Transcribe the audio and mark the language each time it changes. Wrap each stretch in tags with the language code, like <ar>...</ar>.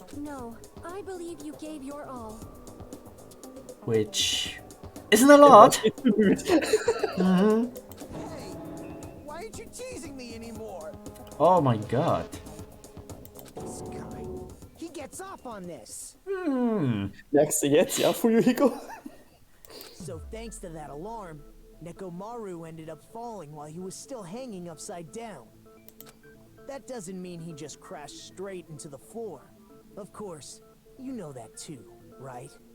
<en>No, I believe you gave your all. Which isn't a lot. Hey, why aren't you teasing me anymore?</en> <de>Oh mein Gott.</de> <en>This guy, he gets off on this.</en> <de>Merkst du jetzt, ja, Fuyuhiko?</de> <en>So thanks to that alarm, Nekomaru ended up falling while he was still hanging upside down. That doesn't mean he just crashed straight into the floor. Of course, you know that too, right?</en>